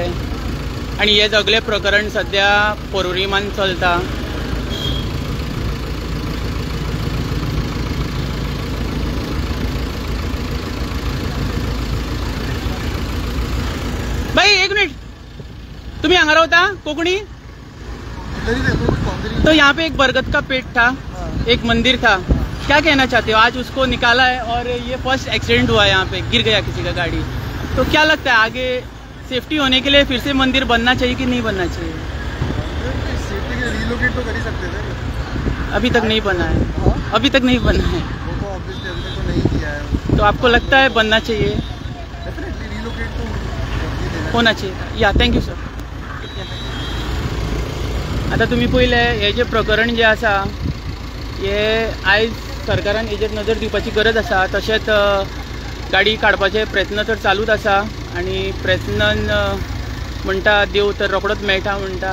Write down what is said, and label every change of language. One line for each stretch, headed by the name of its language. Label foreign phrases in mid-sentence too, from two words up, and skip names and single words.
Konkani: आनी हें सगळें प्रकरण सद्या पोरुरीमान चलता। भाई एक मिनिट, तुम्ही हांगा रावता कोंकणी?
Hindi: तो यहाँ पे एक बरगद का पेड़ था, एक मंदिर था, क्या कहना चाहते हो? आज उसको निकाला है और ये
English: first accident
Hindi: हुआ है, यहाँ पे गिर गया किसी का गाड़ी। तो क्या लगता है आगे सेफ्टी होने के लिए फिर से मंदिर बनना चाहिए कि नहीं बनना चाहिए? सेफ्टी के लिए रिलोकेट तो कर ही सकते थे। अभी तक नहीं बना है, अभी तक नहीं बना है। वो तो ऑब्वियसली अभी तक तो नहीं किया है। तो आपको लगता है बनना चाहिए?
English: definitely relocate
Hindi: तो होना चाहिए। या
English: thank you sir.
Konkani: आता तुम्ही पळयले हे जे प्रकरण जे आसा हे आयज सरकारान हेजेर नजर दिवपाची गरज आसा। तशेंच गाडी काडपाचे प्रयत्न तर चालूच आसा आनी प्रयत्नान म्हणटा देव तर रोखडोच मेळटा म्हणटा।